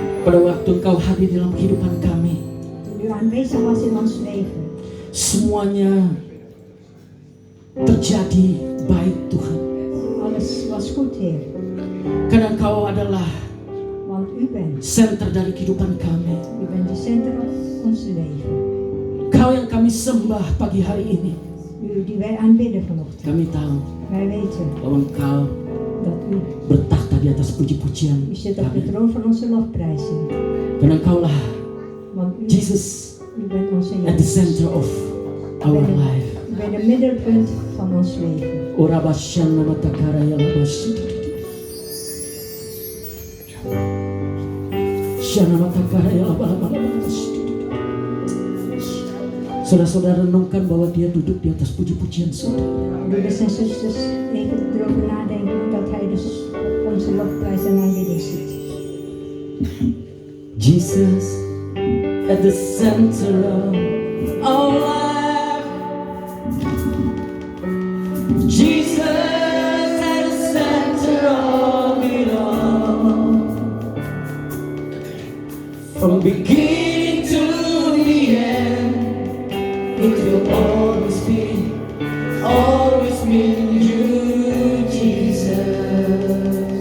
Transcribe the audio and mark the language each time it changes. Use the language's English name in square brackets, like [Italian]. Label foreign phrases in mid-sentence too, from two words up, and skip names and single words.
[Indonesian] Pada waktu Engkau hadir dalam kehidupan kami, [Dutch] Toen u aanwezig was in ons leven. [Indonesian] semuanya terjadi baik Tuhan. [Dutch] Alles was goed, Heer. [Indonesian] Karena Engkau adalah [Dutch] Want u bent. [Indonesian] senter dari kehidupan kami. [Dutch] U bent de center van ons leven. [Indonesian] Kau yang kami sembah pagi hari ini. [Dutch] U die wij aanbidden vanochtend. [Indonesian] Kami tahu [Dutch] Wij weten [Indonesian] bahwa Engkau [Dutch] dat u [Indonesian] bertakhta di atas puji-pujian [Dutch] zit op de [Indonesian] kami. [Dutch] troon van onze lofprijzing. [Indonesian] Karena Engkaulah [Dutch] Want u, [English] Jesus [Dutch] u bent onze [English] at the [Dutch] Jezus. [English] center of our life. [Dutch] U bent het middelpunt van ons leven. Orabashana matakara yalabashi. Shana matakara yalabashi. [Indonesian] Saudara-saudara renungkan bahwa dia duduk di atas puji-pujian saudara. [Dutch] Broeders en zusters, even erover nadenken dat hij dus op onze lofprijs en aanbidding zit. [English] Jesus at the center of our life. Jesus at the center of it all. From beginning to the end, it will always be you, Jesus.